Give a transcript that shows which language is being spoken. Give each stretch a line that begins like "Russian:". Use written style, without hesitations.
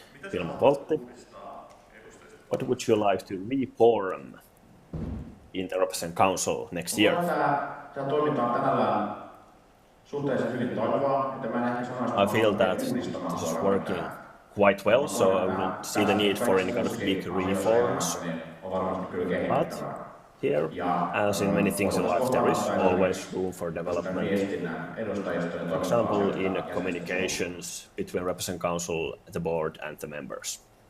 English: Vilma Voltti. What would you like to reform in the Representative Council next year?
Finnish: Tämä toiminta on tänään suhteellisen hyvin toimivaa, että mä en ehkä sanoisi,
English: I feel that this is working quite well, so I wouldn't see the need for any kind of big reforms. But here, as in many things in life, there is always room for development. For example, in communications between Representative Council, the board, and the members.